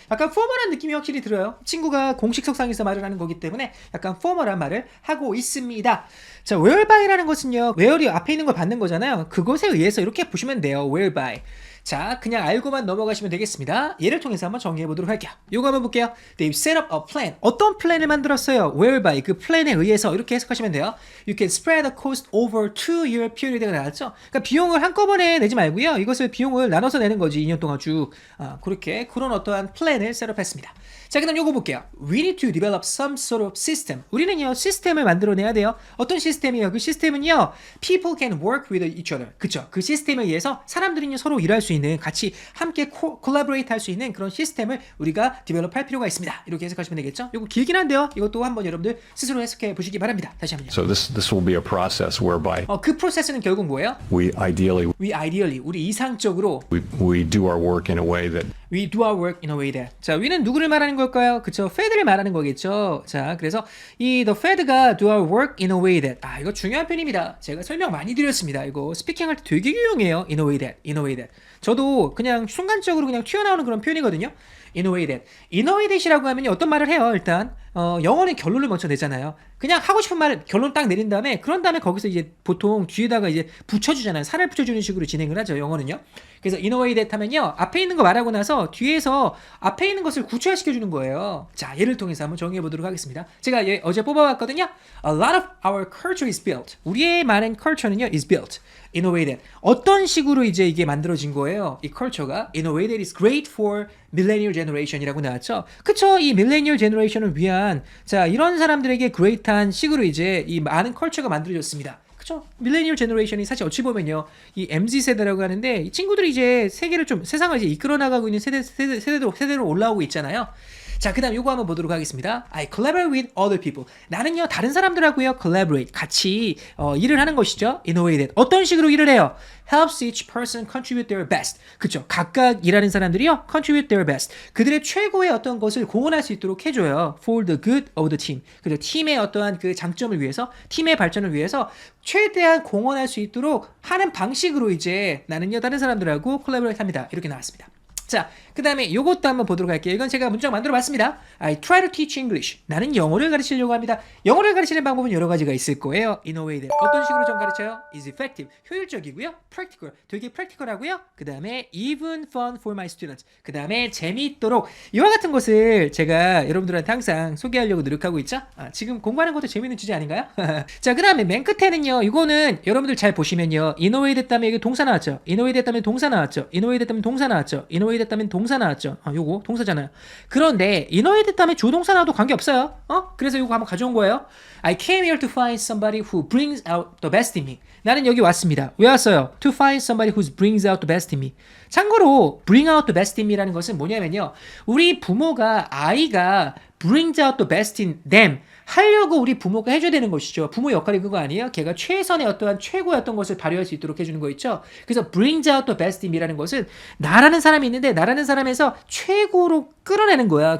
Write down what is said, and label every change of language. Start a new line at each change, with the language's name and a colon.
Korean: 약간 포멀한 느낌이 확실히 들어요. 친구가 공식 석상에서 말을 하는 거기 때문에 약간 포멀한 말을 하고 있습니다. 자, whereby,라는 것은요. where이 앞에 있는 걸 받는 거잖아요. 그것에 의해서 이렇게 보시면 돼요.
English: whereby.
Korean: 자, 그냥 알고만 넘어가시면 되겠습니다. 예를 통해서 한번 정리해 보도록 할게요. 요거 한번 볼게요.
English: They've set up a plan.
Korean: 어떤 플랜을 만들었어요? Whereby 그 플랜에 의해서 이렇게 해석하시면 돼요.
English: You can spread the cost over 2-year period가
Korean: 나왔죠. 그러니까 비용을 한꺼번에 내지 말고요. 이것을 비용을 나눠서 내는 거지. 2년 동안 쭉. 그렇게 그런 어떠한 플랜을 셋업했습니다. 자, 그다음 요거 볼게요.
English: We need to develop some sort of system.
Korean: 우리는요 시스템을 만들어내야 돼요. 어떤 시스템이에요? 그 시스템은요
English: people can work with each other.
Korean: 그쵸? 그 시스템에 의해서 사람들은요 서로 일할 수 있는 같이 함께 collaborate 할 수 있는 그런 시스템을 우리가 디벨롭할 필요가 있습니다. 이렇게 해석하시면 되겠죠? 이거 길긴 한데요. 이것도 한번 여러분들 스스로 해석해 보시기 바랍니다. 다시 한번요.
English: So this will be a process whereby
Korean: 그 프로세스는 결국 뭐예요?
English: we ideally
Korean: 우리 이상적으로
English: we do our work in a way that We do our work in a way that.
Korean: 자, we는 누구를 말하는 걸까요? 그쵸? Fed를 말하는 거겠죠? 자, 그래서 이
English: the Fed가 do our work in a way that.
Korean: 이거 중요한 표현입니다. 제가 설명 많이 드렸습니다. 이거 스피킹할 때 되게 유용해요.
English: in a way that.
Korean: 저도 그냥 순간적으로 그냥 튀어나오는 그런 표현이거든요.
English: In a way that.
Korean: In a way that이라고 하면 어떤 말을 해요, 일단. 영어는 결론을 먼저 내잖아요. 그냥 하고 싶은 말 결론 딱 내린 다음에 그런 다음에 거기서 이제 보통 뒤에다가 이제 붙여주잖아요. 살을 붙여주는 식으로 진행을 하죠, 영어는요. 그래서 in a way that 하면요, 앞에 있는 거 말하고 나서 뒤에서 앞에 있는 것을 구체화시켜주는 거예요. 자, 예를 통해서 한번 정의해 보도록 하겠습니다. 제가 어제 뽑아봤거든요.
English: A lot of our culture is built.
Korean: 우리의 많은 culture는요, is built.
English: In a way that.
Korean: 어떤 식으로 이제 이게 만들어진 거예요?
English: 이 culture가 in a way that is great for millennial generation
Korean: 이라고 나왔죠. 그쵸? 이 millennial generation을 위한 자 이런 사람들에게 great한 식으로 이제 이 많은 culture가 만들어졌습니다. 그쵸? 밀레니얼 제너레이션이 사실 어찌 보면요, 이 MZ 세대라고 하는데 이 친구들이 이제 세상을 이제 이끌어 나가고 있는 세대로 올라오고 있잖아요. 자, 그다음 요거 한번 보도록 하겠습니다.
English: I collaborate with other people.
Korean: 나는요 다른 사람들하고요 collaborate 같이 일을 하는 것이죠.
English: In a way that.
Korean: 어떤 식으로 일을 해요?
English: Helps each person contribute their best.
Korean: 그쵸? 각각 일하는 사람들이요
English: contribute their best.
Korean: 그들의 최고의 어떤 것을 공헌할 수 있도록 해줘요.
English: For the good of the team. 그죠?
Korean: 팀의 어떠한 그 장점을 위해서, 팀의 발전을 위해서 최대한 공헌할 수 있도록 하는 방식으로 이제 나는요 다른 사람들하고 collaborate 합니다. 이렇게 나왔습니다. 자, 그 다음에 요것도 한번 보도록 할게요. 이건 제가 문장 만들어 봤습니다.
English: I try to teach English.
Korean: 나는 영어를 가르치려고 합니다. 영어를 가르치는 방법은 여러 가지가 있을 거예요.
English: In a way that.
Korean: 어떤 식으로 좀 가르쳐요?
English: Is effective.
Korean: 효율적이고요.
English: Practical.
Korean: 되게 practical하고요. 그 다음에
English: even fun for my students.
Korean: 그 다음에 재미있도록. 이와 같은 것을 제가 여러분들한테 항상 소개하려고 노력하고 있죠. 지금 공부하는 것도 재미있는 주제 아닌가요? 자, 그 다음에 맨 끝에는요. 이거는 여러분들 잘 보시면요. In a way that 다음에 이게 동사 나왔죠. In a way that 다음에 동사 나왔죠. In a way that 다음에 동사 나왔죠. In a way 됐다면 동사 나왔죠. 요거 동사잖아요. 그런데 in a way 됐다면 조동사 나와도 관계없어요. 그래서 요거 한번 가져온 거예요.
English: I came here to find somebody who brings out the best in me.
Korean: 나는 여기 왔습니다. 왜 왔어요?
English: To find somebody who brings out the best in me.
Korean: 참고로
English: bring out the best in me라는 것은 뭐냐면요.
Korean: 우리 부모가 아이가
English: brings out the best in them
Korean: 하려고 우리 부모가 해줘야 되는 것이죠. 부모 역할이 그거 아니에요? 걔가 최선의 어떠한 최고의 어떤 것을 발휘할 수 있도록 해주는 거 있죠. 그래서
English: brings out the best in me
Korean: 라는 것은 나라는 사람이 있는데 나라는 사람에서 최고로 끌어내는 거야.